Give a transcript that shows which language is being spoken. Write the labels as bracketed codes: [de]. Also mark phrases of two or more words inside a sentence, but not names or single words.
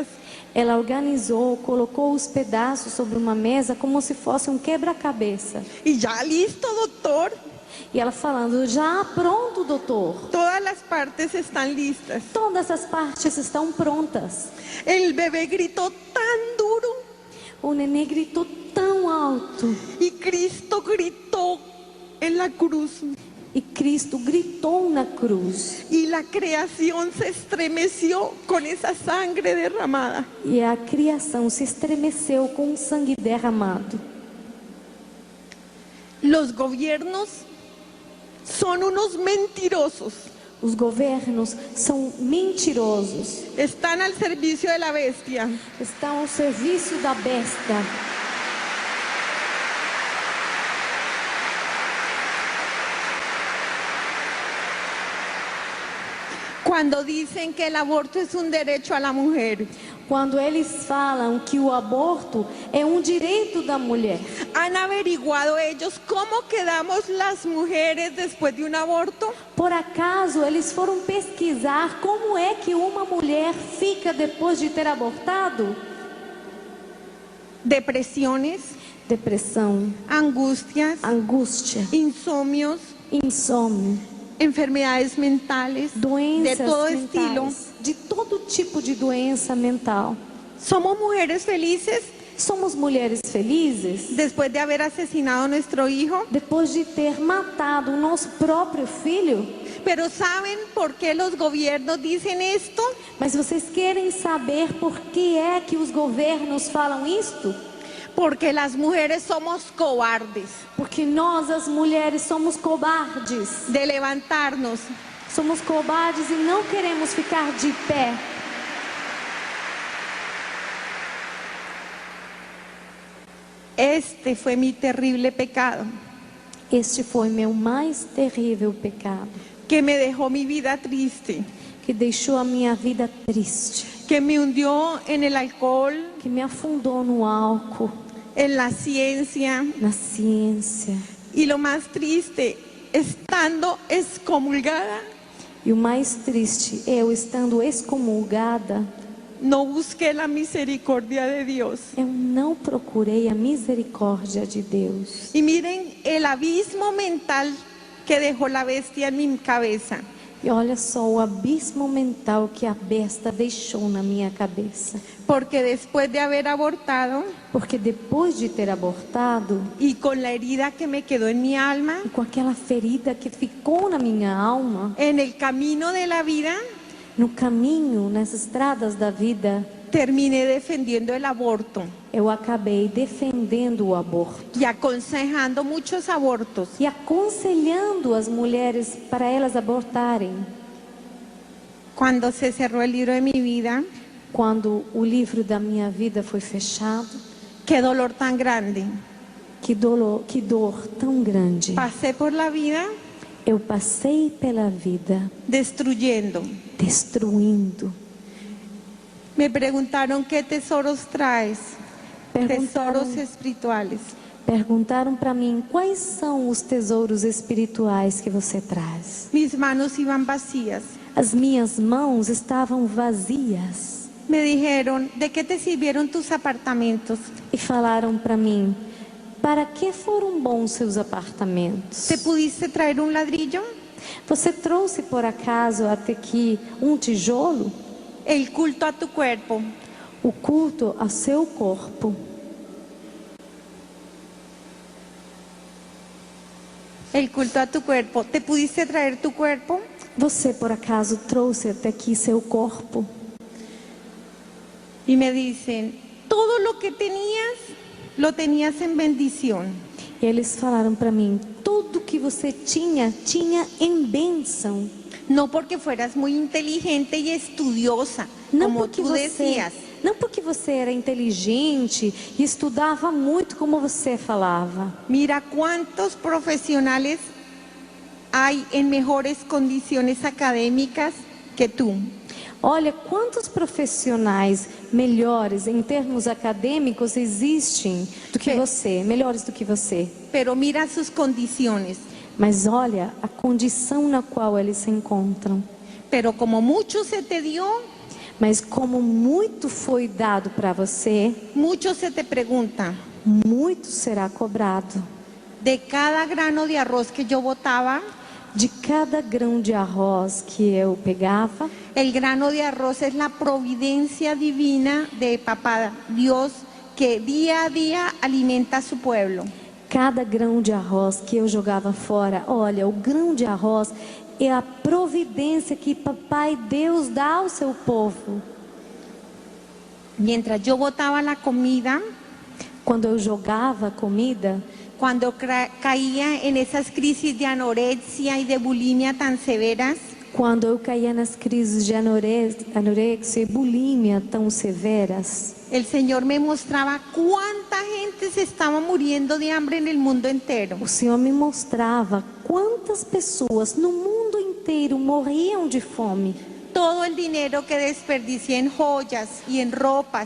[pt] ela organizou, colocou os pedaços sobre uma mesa como se fosse um quebra-cabeça. [es] Y ya listo, doctor. [pt] E ela falando, já pronto, doutor. [es] Todas las partes están listas. [pt] Todas as partes estão prontas. [es] El bebé gritó tan duro [pt] O nenê gritou tão alto. [es] y Cristo gritó en la cruz. [pt] E Cristo gritou na cruz. [es] Y la creación se estremeció con esa sangre derramada. [pt] E a criação se estremeceu com o sangue derramado. [es] Los gobiernos son unos mentirosos. [pt] Os governos são mentirosos. [es] Están al servicio de la bestia. [pt] Estão ao serviço da besta. [es] Cuando dicen que el aborto es un derecho a la mujer, [pt] Quando eles falam que o aborto é um direito da mulher, [es] ¿han averiguado ellos cómo quedamos las mujeres después de un aborto? [pt] por acaso eles foram pesquisar como é que uma mulher fica depois de ter abortado? [es] Depresiones, [pt] depressão, [es] angustias, [pt] angústia, [es] insomnios, [pt] insônia, [es] enfermedades mentales, de [pt] doenças [es] todo [pt] mentais, [es] estilo. [pt] de todo tipo de doença mental. [es] Somos mujeres felices [pt] Somos mulheres felizes [es] después de haber asesinado a nuestro hijo, [pt] depois de ter matado o nosso próprio filho. [es] pero ¿saben por qué los gobiernos dicen esto? [pt] Mas vocês querem saber por que é que os governos falam isto? [es] Porque las mujeres somos cobardes [pt] Porque nós, as mulheres, [es] somos cobardes. de levantarnos. [pt] Somos cobardes e não queremos ficar de pé. [es] Este fue mi terrible pecado, [pt] Este foi meu mais terrível pecado, [es] que me dejó mi vida triste, [pt] que deixou a minha vida triste, [es] que me hundió en el alcohol, [pt] que me afundou no álcool, [es] en la ciencia, [pt] na ciência. [es] y lo más triste, estando excomulgada, [pt] E o mais triste, eu estando excomulgada, [es] no busqué la misericordia de Dios. [pt] eu não procurei a misericórdia de Deus. [es] Y miren el abismo mental que dejó la bestia en mi cabeza. [pt] E olha só o abismo mental que a besta deixou na minha cabeça. [es] Porque después de haber abortado [pt] Porque depois de ter abortado, [es] y con la herida que me quedó en mi alma, [pt] e com aquela ferida que ficou na minha alma, [es] en el camino de la vida, [pt] no caminho, nas estradas da vida, [es] terminé defendiendo el aborto [pt] eu acabei defendendo o aborto [es] y aconsejando muchos abortos. [pt] e aconselhando as mulheres para elas abortarem. [es] Cuando se cerró el libro de mi vida, [pt] Quando o livro da minha vida foi fechado, [es] qué dolor tan grande. [pt] que dor tão grande. [es] Pasé por la vida [pt] Eu passei pela vida [es] destruyendo. [pt] destruindo. [es] Me preguntaron qué tesoros traes, tesoros espirituales. [pt] Perguntaram para mim quais são os tesouros espirituais que você traz. [es] Mis manos iban vacías. [pt] As minhas mãos estavam vazias [es] Me dijeron, ¿de qué te sirvieron tus apartamentos? [pt] e falaram para mim: para que foram bons seus apartamentos? [es] ¿Te pudiste traer un ladrillo? [pt] Você trouxe por acaso até aqui um tijolo? [es] El culto a tu cuerpo. [pt] O culto a seu corpo. [es] El culto a tu cuerpo. ¿Te pudiste traer tu cuerpo? [pt] Você por acaso trouxe até aqui seu corpo? [es] Y me dicen, todo lo que tenías, lo tenías en bendición. [pt] E eles falaram para mim: tudo que você tinha, tinha em bênção. [es] No porque fueras muy inteligente y estudiosa, como tú decías. [pt] Não porque você era inteligente e estudava muito, como você falava. [es] Mira cuántos profesionales hay en mejores condiciones académicas que tú. [pt] Olha quantos profissionais melhores em termos acadêmicos existem do que você, melhores do que você. [es] Pero mira sus condiciones. [pt] Mas olha a condição na qual eles se encontram. [es] Pero como mucho se te dio, [pt] Mas como muito foi dado para você, [es] mucho se te pregunta. [pt] muito será cobrado. [es] De cada grano de arroz que yo botaba, [pt] De cada grão de arroz que eu pegava, [es] el grano de arroz es la providencia divina de Papá Dios que día a día alimenta a su pueblo. [pt] cada grão de arroz que eu jogava fora, olha, o grão de arroz é a providência que Papai Deus dá ao seu povo. [es] Mientras yo botaba la comida, [pt] Quando eu jogava comida, [es] cuando caía en esas crisis de anorexia y de bulimia tan severas, [pt] quando eu caía nas crises de anorexia e bulimia tão severas, [es] el Señor me mostraba cuánta gente se estaba muriendo de hambre en el mundo entero. [pt] o Senhor me mostrava quantas pessoas no mundo inteiro morriam de fome. [es] Todo el dinero que desperdicié en joyas y en ropas,